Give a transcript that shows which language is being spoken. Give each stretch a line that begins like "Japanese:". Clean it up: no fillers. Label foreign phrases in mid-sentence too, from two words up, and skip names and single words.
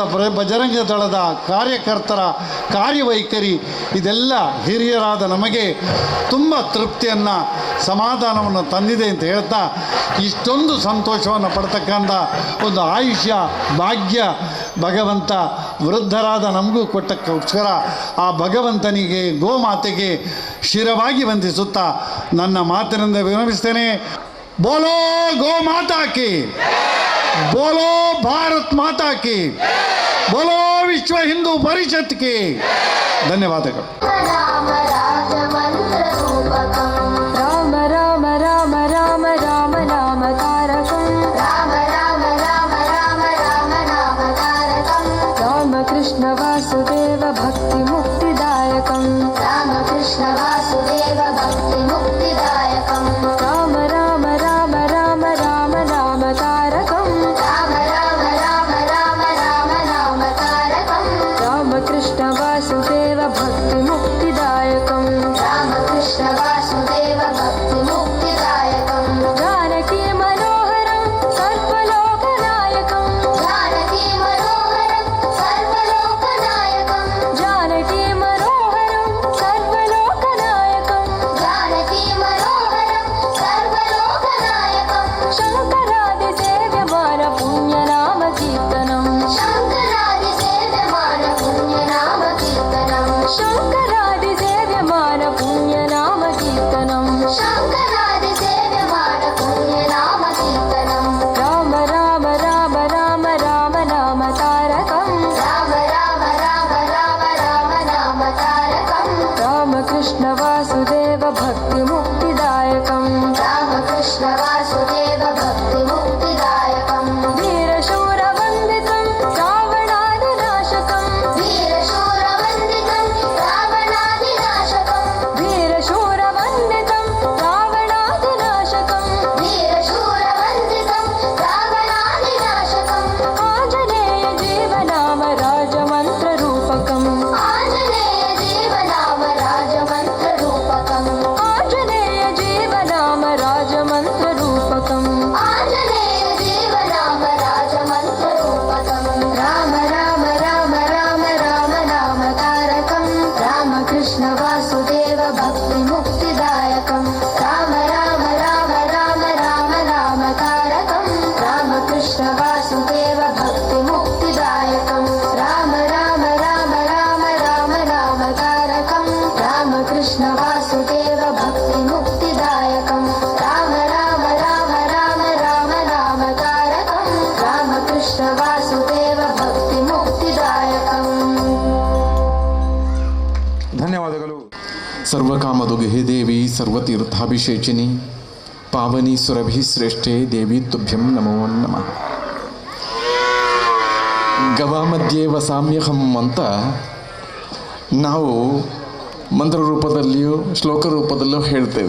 Kannada: ಬಜರಂಗ ದಳದ ಕಾರ್ಯಕರ್ತರ ಕಾರ್ಯವೈಖರಿ, ಇದೆಲ್ಲ ಹಿರಿಯರಾದ ನಮಗೆ ತುಂಬ ತೃಪ್ತಿಯನ್ನು, ಸಮಾಧಾನವನ್ನು ತಂದಿದೆ ಅಂತ ಹೇಳ್ತಾ, ಇಷ್ಟೊಂದು ಸಂತೋಷವನ್ನು ಪಡ್ತಕ್ಕಂಥ ಒಂದು ಆಯುಷ್ಯ ಭಾಗ್ಯ ಭಗವಂತ ವೃದ್ಧರಾದ ನಮಗೂ ಕೊಟ್ಟಕ್ಕೋಸ್ಕರ ಆ ಭಗವಂತನಿಗೆ, ಗೋಮಾತೆಗೆ ಶಿರವಾಗಿ ವಂದಿಸುತ್ತಾ ನನ್ನ ಮಾತಿನಿಂದ ವಿರಮಿಸ್ತೇನೆ.
Hindi: बोलो गो माता की, बोलो भारत माता की, बोलो विश्व हिंदू परिषद की.
Kannada: ಧನ್ಯವಾದಗಳು.
Sanskrit: ರಾಮ ರಾಜ ಮಂತ್ರ ರೂಪಕಂ, ರಾಮ ರಾಮ ರಾಮ ರಾಮ ರಾಮ ನಾಮ ತಾರಕಂ, ರಾಮ ರಾಮ ರಾಮ ರಾಮ ರಾಮ ನಾಮ ತಾರಕಂ, ರಾಮಕೃಷ್ಣ ವಾಸುದೇವ ಭಕ್ತಿ ಮುಕ್ತಿದಾಯಕಂ, ರಾಮಕೃಷ್ಣ ವಾಸುದೇವ ಭಕ್ತಿ ಮುಕ್ತಿದಾಯಕಂ, ರಾಮ ರಾಮ ರಾಮ ರಾಮ ರಾಮ ನಾಮ ತಾರಕಂ, ರಾಮ ರಾಮ ರಾಮ ರಾಮ ರಾಮ ನಾಮ ತಾರಕಂ, ರಾಮಕೃಷ್ಣ ವಾಸುದೇವ ಭಕ್ತಿ ಮುಕ್ತಿದಾಯಕಂ, ರಾಮಕೃಷ್ಣ ವಾಸುದೇವ ಭಕ್ತಿ ಮುಕ್ತಿದಾಯಕಂ, ಜಾನಕಿ ಮನೋಹರಂ ಸರ್ವಲೋಕನಾಯಕಂ, ಜಾನಕಿ ಮನೋಹರಂ ಸರ್ವಲೋಕನಾಯಕಂ, ಜಾನಕಿ ಮನೋಹರಂ ಸರ್ವಲೋಕನಾಯಕಂ, ಜಾನಕಿ ಮನೋಹರಂ ಸರ್ವಲೋಕನಾಯಕಂ, ಶಂಕರಾದಿ ಸೇವ್ಯಮಾನ ಪುಣ್ಯನಾಮ ಕೀರ್ತನಂ, ಶಂಕರಾದಿ ಸೇವ್ಯಮಾನ ಪುಣ್ಯನಾಮ ಕೀರ್ತನಂ, ಶಂಕರಾದಿ ಸೇವ್ಯಮಾನ ಪುಣ್ಯನಾಮ ಕೀರ್ತನಂ, ಶಂಕರಾದಿ ಸೇವ್ಯಮಾನ ಪುಣ್ಯನಾಮ ಕೀರ್ತನಂ, ರಾಮ ರಾಮ ರಾಮ ರಾಮ ರಾಮ ನಾಮ ತಾರಕಂ, ರಾಮ ರಾಮ ರಾಮ ರಾಮ ರಾಮ ನಾಮ ತಾರಕಂ, ರಾಮಕೃಷ್ಣ ವಾಸುದೇವ ಭಕ್ತಿ ಮುಕ್ತಿದಾಯಕಂ, ರಾಮಕೃಷ್ಣ ವಾಸುದೇವ ಭಕ್ತಿ ಮುಕ್ತಿದಾಯಕಂ, ವೀರಶೂರ ವಂದಿತಂ ರಾವಣಾದಿನಾಶಕಂ, ವೀರಶೂರ ವಂದಿತಂ ರಾವಣಾದಿನಾಶಕಂ, ವೀರಶೂರ ವಂದಿತಂ ರಾವಣಾದಿನಾಶಕಂ, ವೀರಶೂರ ವಂದಿತಂ ರಾವಣಾದಿನಾಶಕಂ, ಆಂಜನೇಯ ಜೀವನಾಮ ರಾಜಮಂತ್ರ ರೂಪಕಂ, ಆಂಜನೇಯ ಜೀವನಾಮ ರಾಜಮಂತ್ರ ರೂಪಕಂ, ಆಂಜನೇಯ ಜೀವನಾಮ ರಾಜಮಂತ್ರ ರೂಪಕಂ, ಆಂಜನೇಯ ಜೀವನಾಮ ರಾಜಮಂತ್ರ ರೂಪಕಂ, ರಾಮ ರಾಮ ರಾಮ ರಾಮ ರಾಮ ನಾಮ ತಾರಕಂ, ರಾಮಕೃಷ್ಣ ವಾಸುದೇವ ಭಕ್ತಿ ಮುಕ್ತಿದಾಯಕಂ, ರಾಮ ರಾಮ ರಾಮ ರಾಮ ರಾಮ ನಾಮ ತಾರಕಂ, ರಾಮಕೃಷ್ಣ ವಾಸುದೇವ ಭಕ್ತಿ ಮುಕ್ತಿದಾಯಕಂ, ರಾಮ ರಾಮ ರಾಮ ರಾಮ ರಾಮ ನಾಮ ತಾರಕಂ, ರಾಮಕೃಷ್ಣ ವಾಸುದೇವ ಭಕ್ತಿ ಮುಕ್ತಿದಾಯಕಂ, ರಾಮ ರಾಮ ರಾಮ ರಾಮ ರಾಮ ನಾಮ ತಾರಕಂ, ರಾಮಕೃಷ್ಣ ವಾಸುದೇವ ಭಕ್ತಿ ಮುಕ್ತಿದಾಯಕಂ.
Kannada: ಧನ್ಯವಾದಗಳು.
Sanskrit: ಸರ್ವಕಾಮದುಗೆ ಹೇ ದೇವಿ ಸರ್ವತೀರ್ಥಾಭಿಷೇಚಿನಿ ಪಾವನಿ ಸುರಭಿ ಶ್ರೇಷ್ಠೆ ದೇವಿ ತುಭ್ಯಂ ನಮೋ ನಮಃ. ಗವಾ ಮಧ್ಯೆ ವಸಾಮ್ಯಹಂ
Kannada: ಅಂತ ನಾವು ಮಂತ್ರ ರೂಪದಲ್ಲಿಯೂ ಶ್ಲೋಕ ರೂಪದಲ್ಲೂ ಹೇಳ್ತೇವೆ.